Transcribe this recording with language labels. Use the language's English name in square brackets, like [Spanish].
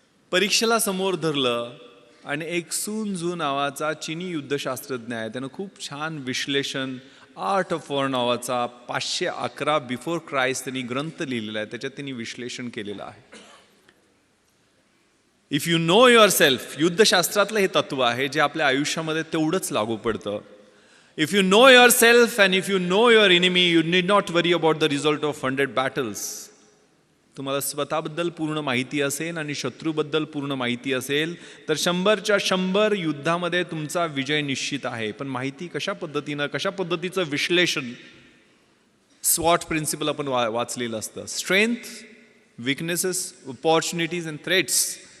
[Marathi] परीक्षेला समोर धरलं आणि एक सुन झू नावाचा चिनी युद्धशास्त्रज्ञ आहे, त्यानं खूप छान विश्लेषण, आर्ट ऑफ वॉर नावाचा 511 बिफोर क्राइस्ट त्यांनी ग्रंथ लिहिलेला आहे. त्याच्यात त्यांनी विश्लेषण केलेलं आहे. [English] if you know yourself, [Marathi] युद्धशास्त्रातलं हे तत्व आहे जे आपल्या आयुष्यामध्ये तेवढंच लागू पडतं. [English] If you know yourself and if you know your enemy, you need not worry about the result of 100 battles. [Marathi] तुम्हाला स्वतःबद्दल पूर्ण माहिती असेल आणि शत्रूबद्दल पूर्ण माहिती असेल तर 100च्या 100 युद्धामध्ये तुमचा विजय निश्चित आहे. पण माहिती कशा पद्धतीचं विश्लेषण, स्वॉट प्रिन्सिपल आपण वाचलेलं असतं. [English] Strength, weaknesses, opportunities and threats.